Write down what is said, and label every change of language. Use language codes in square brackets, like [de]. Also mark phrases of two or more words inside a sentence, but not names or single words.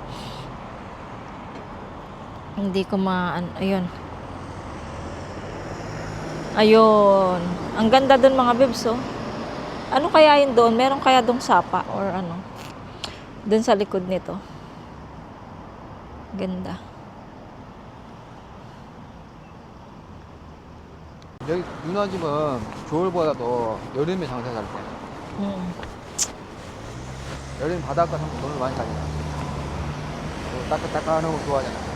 [tl] Hindi ko maano. Ayun. Ayun. Ang ganda dun, mga bebs, oh. Ano kaya yun doon? Meron kaya dong sapa or ano? Dun sa likod nito. Ganda. [ko] 여기 누나 집은 겨울보다도 여름에 장사 잘 돼. 여름 바닷가 가면 돈을 많이 가잖아. 따끈따끈한 거 좋아하잖아.